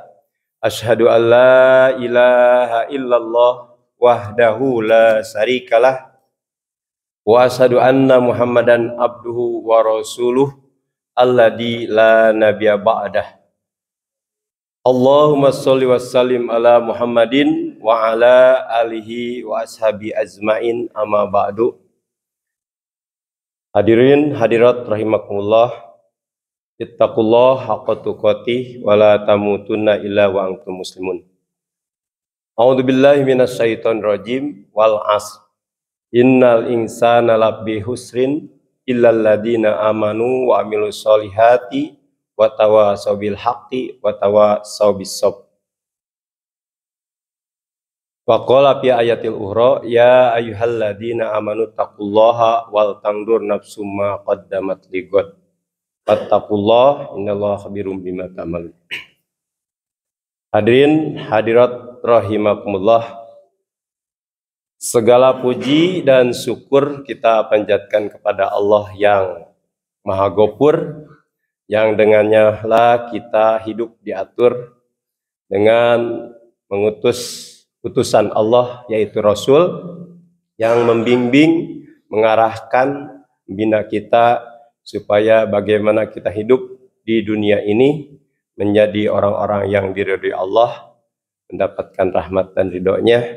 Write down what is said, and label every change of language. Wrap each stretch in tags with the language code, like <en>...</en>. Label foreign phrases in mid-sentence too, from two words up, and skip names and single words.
<ar>أشهد أن لا إله إلا الله وحده لا شريك له وأشهد أن محمدا عبده ورسوله الذي لا نبي بعده. اللهم صل وسلم على محمد وعلى آله وأصحابه أجمعين أما بعد. حاضرين حاضرات رحمكم الله, اتقوا الله حق تقاته ولا تموتن إلا وأنتم مسلمون. أعوذ بالله من الشيطان الرجيم. والعصر إن الإنسان لفي خسر إلا الذين آمنوا وعملوا الصالحات وتواصوا بالحق وتواصوا بالصبر. وقال في آية الأخرى يا أيها الذين آمنوا اتقوا الله ولتنظر نفس ما قدمت لغد واتقوا الله إن الله خبير بما تعملون. حاضرين حاضرات رحمكم الله,</ar> <id>segala puji dan syukur kita panjatkan kepada Allah yang Maha Ghafur, yang dengannya lah kita hidup diatur dengan mengutus utusan Allah yaitu Rasul yang membimbing, mengarahkan, membina kita supaya bagaimana kita hidup di dunia ini menjadi orang-orang yang diridhoi Allah, mendapatkan rahmat dan ridhonya.</id>